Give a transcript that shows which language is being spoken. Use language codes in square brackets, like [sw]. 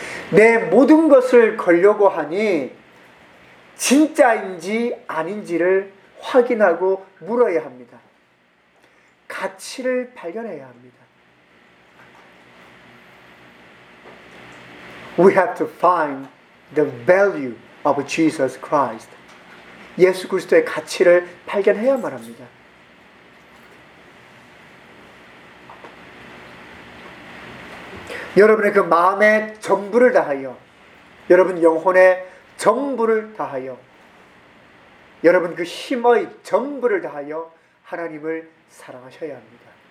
[ko] 내 모든 것을 걸려고 하니 진짜인지 아닌지를 확인하고 물어야 합니다. 가치를 발견해야 합니다. [en] We have to find the value of Jesus Christ. [ko] 예수 그리스도의 가치를 발견해야만 합니다. 여러분의 그 마음의 전부를 다하여 여러분 영혼의 전부를 다하여 여러분 그 힘의 전부를 다하여 하나님을 사랑하셔야 합니다.